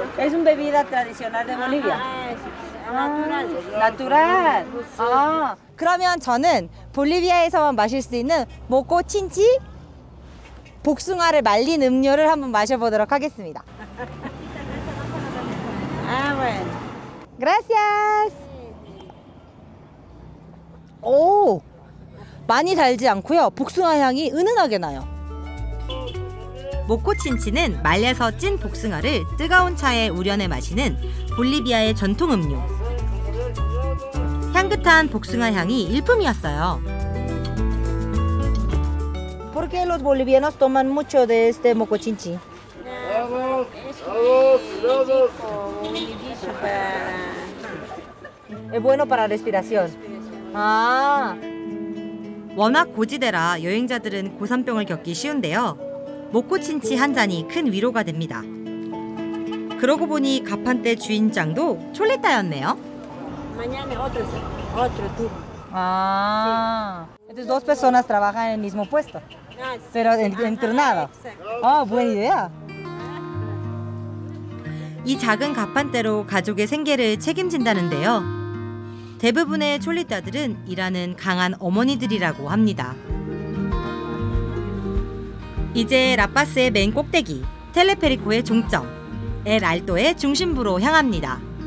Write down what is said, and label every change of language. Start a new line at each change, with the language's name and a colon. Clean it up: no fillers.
Spanish: Es una bebida tradicional de Bolivia. Natural. 나투랄.
Korean: 아, 그러면 저는 볼리비아에서만 마실 수 있는 모코친치 복숭아를 말린 음료를 한번 마셔보도록 하겠습니다.
Spanish: Ah, bueno. Gracias.
Korean: 오, 많이 달지 않고요. 복숭아 향이 은은하게 나요. 모코친치는 말려서 찐 복숭아를 뜨거운 차에 우려내 마시는 볼리비아의 전통 음료. 향긋한 복숭아 향이 일품이었어요.
Spanish: ¿Por qué los bolivianos toman mucho de este mocochinchi? Es bueno para respiración. 아,
Korean: 워낙 고지대라 여행자들은 고산병을 겪기 쉬운데요. 모코친치 한 잔이 큰 위로가 됩니다. 그러고 보니 가판대 주인장도 촐리타였네요.
Spanish: Mañana otro turno. ah. Entonces 2 personas trabajan en el mismo puesto, pero entrenado. Ah, buena idea.
Korean: 이 작은 가판대로 가족의 생계를 책임진다는데요. 대부분의 촐리타들은 일하는 강한 어머니들이라고 합니다. 이제 라파스의 맨 꼭대기, 텔레페리코의 종점, 엘 알토의 중심부로 향합니다.